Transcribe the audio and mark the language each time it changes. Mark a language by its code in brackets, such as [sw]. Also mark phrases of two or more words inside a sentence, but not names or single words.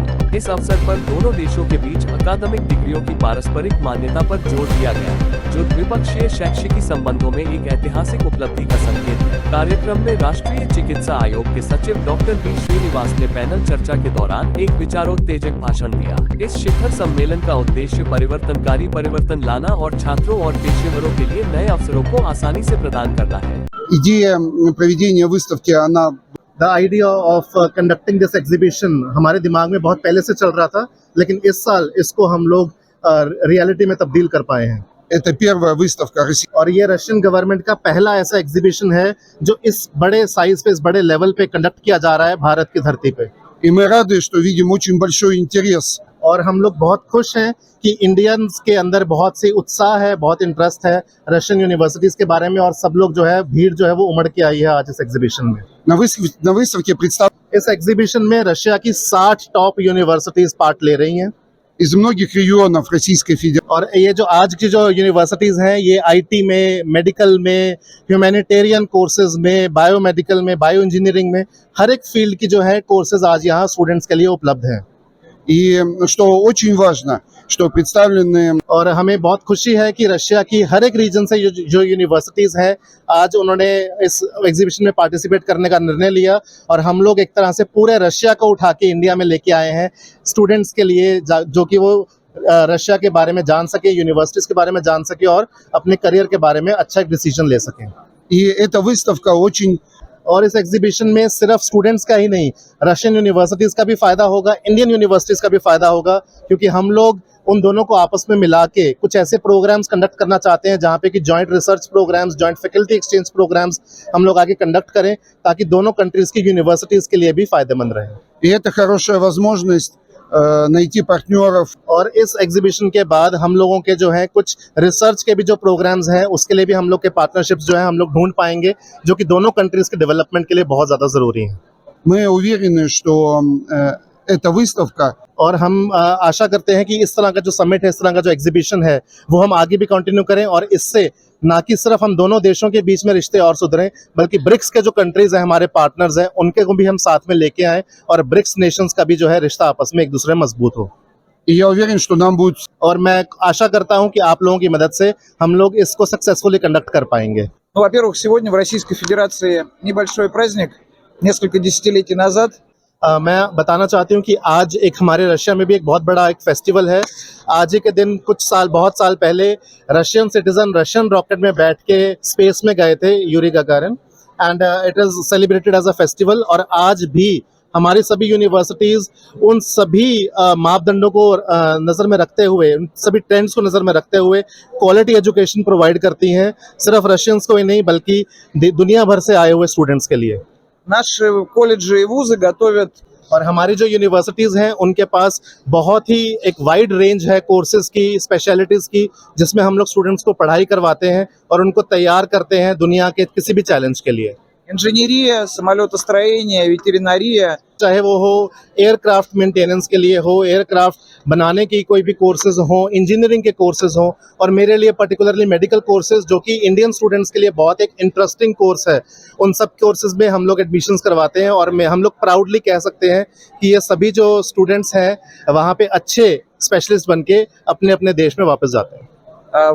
[hi] इस अवसर पर दोनों देशों के बीच अकादमिक डिग्रियों की पारस्परिक मान्यता पर जोर दिया गया, जो द्विपक्षीय शैक्षिक संबंधों में एक ऐतिहासिक उपलब्धि का संकेत है। कार्यक्रम में राष्ट्रीय चिकित्सा आयोग के सचिव डॉक्टर बी श्रीनिवास ने पैनल चर्चा के दौरान एक विचारोत्तेजक भाषण दिया। इस शिखर सम्मेलन का उद्देश्य परिवर्तनकारी परिवर्तन लाना और छात्रों और पेशेवरों के लिए नए अवसरों को आसानी से प्रदान करना है। [ru] Идея проведения выставки, она [en] The idea of conducting this exhibition [hi] हमारे दिमाग में बहुत पहले से चल रहा था, लेकिन इस साल इसको हम लोग रियलिटी में तब्दील कर पाए हैं। [ru] это первая выставка России. [hi] और ये रशियन गवर्नमेंट का पहला ऐसा एग्जीबिशन है जो इस बड़े साइज पे, इस बड़े लेवल पे कंडक्ट किया जा रहा है भारत की धरती पे। [ru] И мы रады, что видим очень большой интерес. [hi] और हम लोग बहुत खुश हैं कि इंडियंस के अंदर बहुत सी उत्साह है, बहुत इंटरेस्ट है रशियन यूनिवर्सिटीज के बारे में, और सब लोग जो है, भीड़ जो है वो उमड़ के आई है आज इस एग्जीबिशन में। [ru] На выставке представлены [hi] इस एग्जीबिशन में रशिया की 60 टॉप यूनिवर्सिटीज पार्ट ले रही हैं। [ru] из многих регионов Российской Федерации. [hi] और ये जो आज की जो यूनिवर्सिटीज हैं, ये आईटी में, मेडिकल में, ह्यूमैनिटेरियन कोर्सेज में, बायोमेडिकल में, बायो इंजीनियरिंग में, हर एक फील्ड की जो है कोर्सेज आज यहाँ स्टूडेंट्स के लिए उपलब्ध हैं। [ru] И что очень важно, что представлены [hi] और हमें बहुत खुशी है कि रशिया की हर एक रीजन से जो यूनिवर्सिटीज हैं, आज उन्होंने इस एग्जीबिशन में पार्टिसिपेट करने का निर्णय लिया, और हम लोग एक तरह से पूरे रशिया को उठा के इंडिया में लेके आए हैं स्टूडेंट्स के लिए, जो कि वो रशिया के बारे में जान सके, यूनिवर्सिटीज के बारे में जान सके और अपने करियर के बारे में अच्छा एक डिसीजन ले सकें। [ru] И эта выставка очень [hi] और इस एग्जीबिशन में सिर्फ स्टूडेंट्स का ही नहीं, रशियन यूनिवर्सिटीज का भी फायदा होगा, इंडियन यूनिवर्सिटीज का भी फायदा होगा, क्योंकि हम लोग उन दोनों को आपस में मिला के कुछ ऐसे प्रोग्राम्स कंडक्ट करना चाहते हैं जहाँ पे कि जॉइंट रिसर्च प्रोग्राम्स, जॉइंट फैकल्टी एक्सचेंज प्रोग्राम्स हम लोग आगे कंडक्ट करें, ताकि दोनों कंट्रीज की यूनिवर्सिटीज के लिए भी फायदेमंद रहे। [ru] И это хорошая возможность найти партнеров. [hi] और इस एग्जीबिशन के बाद हम लोगों के जो है कुछ रिसर्च के भी जो प्रोग्राम्स हैं, उसके लिए भी हम लोग के पार्टनरशिप्स जो है हम लोग ढूंढ पाएंगे, जो कि दोनों कंट्रीज के डेवलपमेंट के लिए बहुत ज्यादा जरूरी है। [ru] Мы उверены, что эта выставка [hi] और हम आशा करते हैं कि इस तरह का जो समिट है, इस तरह का जो एग्जीबिशन है, वो हम आगे भी कंटिन्यू करें, और इससे ना कि सिर्फ हम दोनों देशों के बीच में रिश्ते और सुधरें, बल्कि ब्रिक्स के जो कंट्रीज हैं, हमारे पार्टनर्स हैं, उनके को भी हम साथ में लेके आएं, और ब्रिक्स नेशंस का भी जो है रिश्ता आपस में एक दूसरे में मजबूत हो। [ru] И я уверен, что нам будет. और मैं आशा करता हूं कि आप लोगों की मदद से हम लोग इसको सक्सेसफुली कंडक्ट कर पाएंगे। Ну, во-первых, сегодня в Российской Федерации небольшой праздник. Несколько десятилетий назад [hi] मैं बताना चाहती हूँ कि आज एक हमारे रशिया में भी एक बहुत बड़ा एक फेस्टिवल है। आज ही के दिन बहुत साल पहले रशियन सिटीजन रशियन रॉकेट में बैठ के स्पेस में गए थे, यूरी गागारिन, [en] and it is celebrated as a festival. [hi] और आज भी हमारी सभी यूनिवर्सिटीज़ उन सभी मापदंडों को नज़र में रखते हुए, उन सभी ट्रेंड्स को नज़र में रखते हुए क्वालिटी एजुकेशन प्रोवाइड करती हैं, सिर्फ रशियंस को ही नहीं बल्कि दुनिया भर से आए हुए स्टूडेंट्स के लिए। [ru] наши колледжи и вузы готовят [hi] और हमारी जो यूनिवर्सिटीज़ हैं, उनके पास बहुत ही एक वाइड रेंज है कोर्सेज़ की, स्पेशलिटीज़ की, जिसमें हम लोग स्टूडेंट्स को पढ़ाई करवाते हैं और उनको तैयार करते हैं दुनिया के किसी भी चैलेंज के लिए। [ru] инженерия, самолетостроение, ветеринария. [hi] चाहे वो हो एयरक्राफ्ट मेंटेनेंस के लिए हो, एयरक्राफ्ट बनाने की कोई भी कोर्सेज हो, इंजीनियरिंग के कोर्सेज हो, और मेरे लिए पर्टिकुलरली मेडिकल कोर्सेज, जो कि इंडियन स्टूडेंट्स के लिए बहुत एक इंटरेस्टिंग कोर्स है, उन सब कोर्सेज में हम लोग एडमिशन्स करवाते हैं। और हम लोग प्राउडली कह सकते हैं कि ये सभी जो स्टूडेंट्स हैं वहाँ पे अच्छे स्पेशलिस्ट बन के अपने अपने देश में वापस जाते हैं।